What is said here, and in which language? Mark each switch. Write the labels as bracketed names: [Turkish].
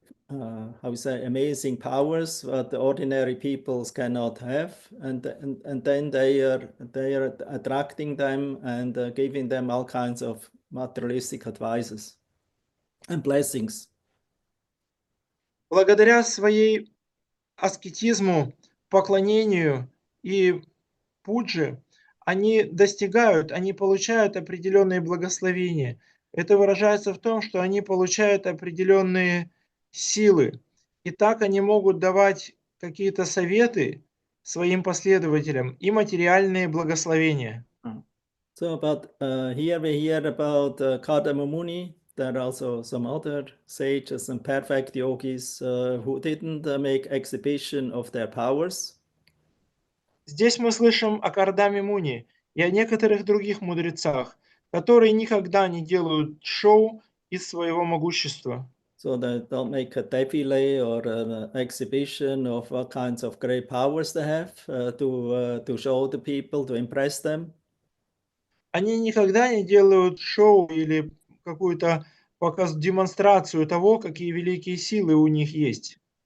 [English] how we say, amazing powers that the ordinary peoples cannot have, and then they are attracting them and giving them all kinds of materialistic advices and blessings. [Russian] Благодаря своей аскетизму, поклонению и пудже, они достигают, они получают определенные благословения. Это выражается в том, что они получают определенные силы. И так они могут давать какие-то советы своим последователям и материальные благословения. [English] So, but here we hear about Kardama Muni. There are also some other sages and perfect yogis who didn't make exhibition of their powers. [Russian] Здесь мы слышим о Кардаме Муни и о некоторых других мудрецах, которые никогда не делают шоу из своего могущества. [English] So they don't make a defile or an exhibition of what kinds of great powers they have to show the people, to impress them. [Russian] Они никогда не делают шоу или какую-то демонстрацию того, какие великие силы у них есть.